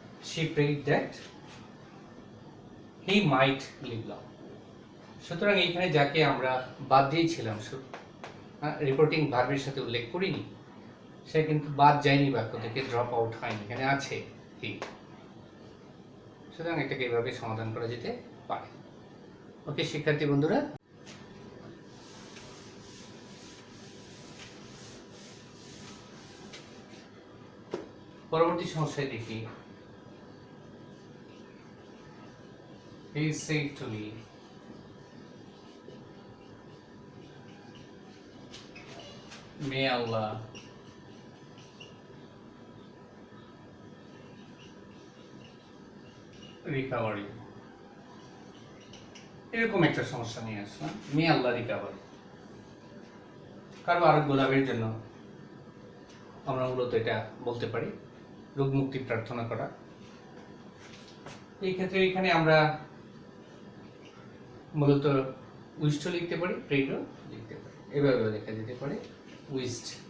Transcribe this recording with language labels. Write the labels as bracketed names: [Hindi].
[English] she prayed that he might live long। [Bangla] সুতরাং এইখানে যাকে আমরা বাদ দিয়েছিলাম, রিপোর্টিং ভার্বের সাথে উল্লেখ করিনি, সে কিন্তু বাদ যায়নি, বাক্য থেকে ড্রপ আউট হয়নি, এখানে আছে হি। সুতরাং এটাকে এভাবে সমাধান করা যেতে পারে। ওকে শিক্ষার্থী বন্ধুরা, পরবর্তী সমস্যায় দেখি। [English] He said to me, may Allah recover you। [Bangla] এরকম একটা সমস্যা নিয়ে আসলাম, [English] May Allah recovery. [Bangla] কারো আরোগ্য লাভের জন্য আমরা মূলত এটা বলতে পারি রোগ মুক্তি প্রার্থনা করা। এই ক্ষেত্রে এখানে আমরা মূলত উইস্ট লিখতে পারি, প্রেডও লিখতে পারি, এভাবে লেখা যেতে পারে উইস্ট।